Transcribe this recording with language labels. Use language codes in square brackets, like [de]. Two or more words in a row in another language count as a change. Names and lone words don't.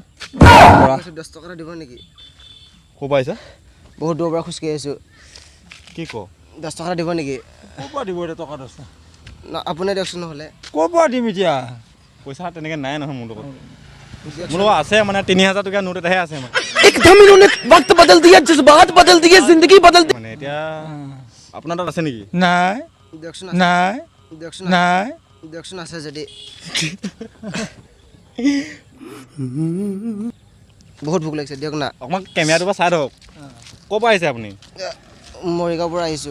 [as] 10 টকা দিব নেকি ক'ৰ পৰা আহিছা বহুত দূৰৰ পৰা খোজকাঢ়ি আহিছোঁ কি ক 10 টকা দিব নেকি ক'ৰ পৰা দিব এতিয়া টকা 10 আপুনি দিয়কচোন নহ'লে ক'ৰ পৰা দিম এতিয়া পইচা তেনেকৈ নাই নহয় মোৰ লগত আছে মানে 3000 টকীয়া নোট এটাহে আছে মানে [hi] एकदम इन्होंने वक्त बदल दिया जज्बात बदल दिए जिंदगी बदल दी [as] মানে এতিয়া আপোনাৰ তাত আছে নেকি নাই দিয়কচোন নাই দিয়কচোন নাই দিয়কচোন আছে যদি বহুত ভোক লাগিছে দিয়ক না অকণমান কেমেৰাটোৰ পৰা চাই দিয়ক ক'ৰ পৰা আহিছে আপুনি মৰিগাঁৱৰ পৰা আহিছোঁ